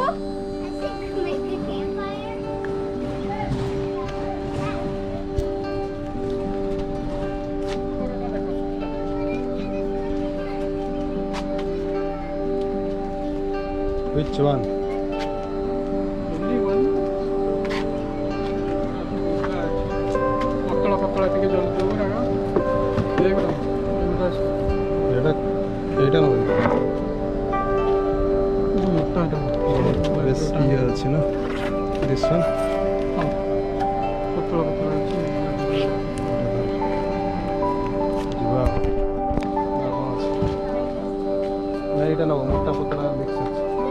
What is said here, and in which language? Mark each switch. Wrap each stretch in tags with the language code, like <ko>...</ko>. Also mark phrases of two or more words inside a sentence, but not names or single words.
<en>I think make a campfire. Which one? Only one.</en> <kn>ಮಕ್ಕಳ ಮಕ್ಕಳ ತೆಗೆ ಜಲ್ದಿ ಹೋಗೋಣ ಬೇಗ</kn> <bn>এটা নয় মোটা এটা বেশ ইয়ে আছে না</bn> <en>this one</en> <bn>পতলা পতলা আছে</bn> <or>ଯିବା ନା ଏଇଟା ନବ ମୋଟା ପତଳା ମିକ୍ସ ଅଛି</or>